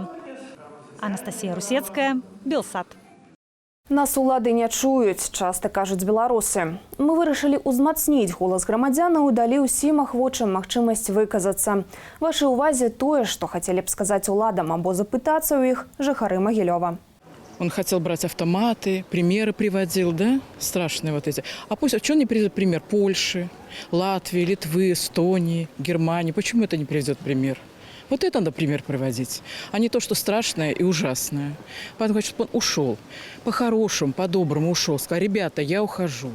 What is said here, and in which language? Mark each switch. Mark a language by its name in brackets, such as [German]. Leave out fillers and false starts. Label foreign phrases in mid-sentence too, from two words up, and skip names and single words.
[Belarusian] Анастасія Русецкая, Белсат. Нас улады не чуюць, часта кажуць беларусы. Мы вырашылі ўзмацніць голас грамадзянаў і далі ўсім ахвочым магчымасць выказацца. Вашай увазе тое, што хацелі б сказаць уладам або запытацца ў іх жыхары Магілёва. [Russian] Он хотел брать автоматы, примеры приводил, да? Страшные вот эти. А пусть, а что не приведет пример Польши, Латвии, Литвы, Эстонии, Германии? Почему это не приведет пример? Вот это надо пример приводить, а не то, что страшное и ужасное. Поэтому, чтобы он ушел, по-хорошему, по-доброму ушел, сказал: ребята, я ухожу.